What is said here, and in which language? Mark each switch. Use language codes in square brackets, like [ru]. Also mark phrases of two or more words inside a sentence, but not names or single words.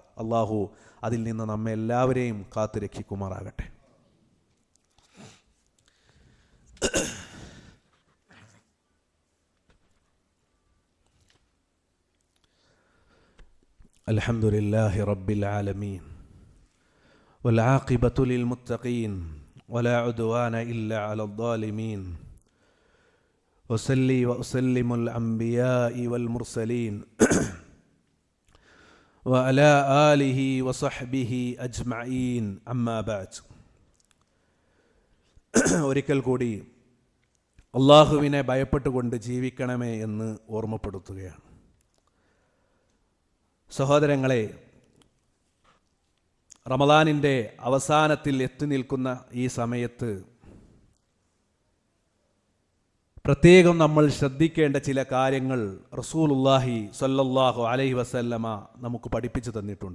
[ml] അല്ലാഹു അതിൽ നിന്ന് നമ്മെ എല്ലാവരെയും കാത്തുരക്ഷിക്കുമാറാകട്ടെ. [ar] الحمد لله رب العالمين والعاقبة للمتقين ولا عدوان إلا على الظالمين وصلي وأسلم الأنبياء والمرسلين وعلى آله وصحبه أجمعين أما بعد. [ml] ഒരിക്കൽ കൂടി അല്ലാഹുവിനെ ഭയപ്പെട്ടുകൊണ്ട് ജീവിക്കണമേ എന്ന് ഓർമ്മപ്പെടുത്തുകയാണ്. സഹോദരങ്ങളെ, റമദാനിൻ്റെ അവസാനത്തിൽ എത്തി നിൽക്കുന്ന ഈ സമയത്ത് പ്രത്യേകം നമ്മൾ ശ്രദ്ധിക്കേണ്ട ചില കാര്യങ്ങൾ [ar] رسول الله صلى الله عليه وسلم [ml] നമുക്ക് പഠിപ്പിച്ചു തന്നിട്ടുണ്ട്.